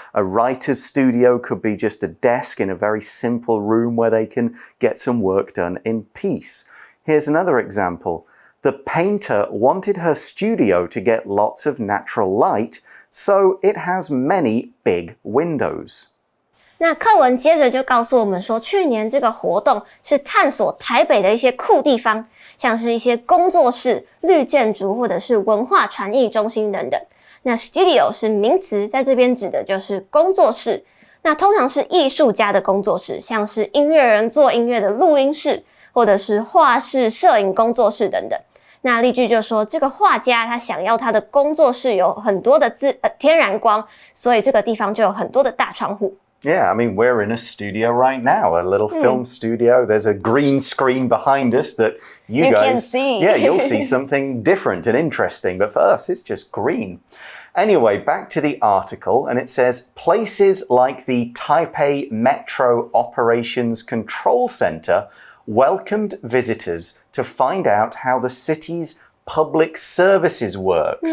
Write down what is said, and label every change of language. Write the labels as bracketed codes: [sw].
[en] A writer's studio could be just a desk in a very simple room where they can get some work done in peace. Here's another example. The painter wanted her studio to get lots of natural light, so it has many big windows. [zh] 那课文接着就告诉我们说，去年这个活动是探索台北的一些酷地方，像是一些工作室、绿建筑或者是文化传艺中心等等。那 studio 是名词，在这边指的就是工作室。那通常是艺术家的工作室，像是音乐人做音乐的录音室，或者是画室、摄影工作室等等。那例句就说，这个画家他想要他的工作室有很多的天然光，所以这个地方就有很多的大窗户。 [en] Yeah, I mean, we're in a studio right now, a little film studio. There's a green screen behind us that you guys can see. Yeah, you'll see something different and interesting, but for us, it's just green. Anyway, back to the article, and it says, places like the Taipei Metro Operations Control Center welcomed visitors to find out how the city's public services work.